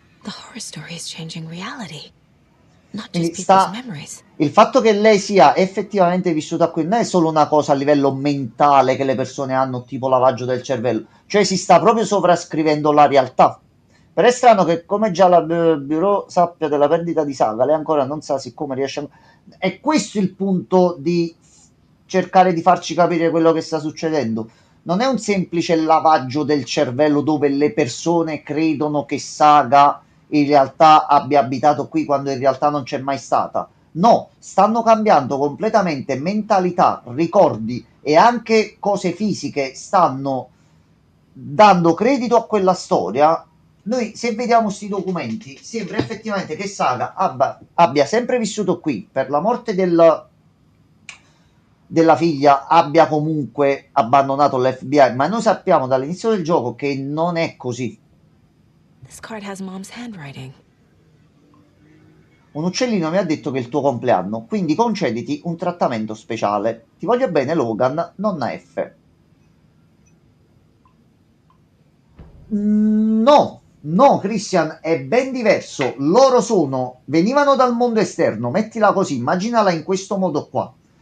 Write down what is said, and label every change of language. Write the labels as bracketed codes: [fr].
[en] The horror story is changing reality, not just [it] Quindi [en] people's [it] sta... [en] memories. [it] Il fatto che lei sia effettivamente vissuta qui non è solo una cosa a livello mentale che le persone hanno, tipo lavaggio del cervello, cioè si sta proprio sovrascrivendo la realtà. Però è strano che come già la Bureau sappia della perdita di Saga, lei ancora non sa siccome riesce a... È questo il punto di cercare di farci capire quello che sta succedendo. Non è un semplice lavaggio del cervello dove le persone credono che Saga in realtà abbia abitato qui quando in realtà non c'è mai stata. No, stanno cambiando completamente mentalità, ricordi e anche cose fisiche, stanno dando credito a quella storia. Noi se vediamo questi documenti sembra effettivamente che Saga abbia sempre vissuto qui. Per la morte della figlia abbia comunque abbandonato l'FBI, ma noi sappiamo dall'inizio del gioco che non è così. [en] This card has mom's handwriting. [it] Un uccellino mi ha detto che è il tuo compleanno, quindi concediti un trattamento speciale. Ti voglio bene, Logan, nonna F. No, no, Christian, è ben diverso. Loro venivano dal mondo esterno, mettila così, immaginala in questo modo qua.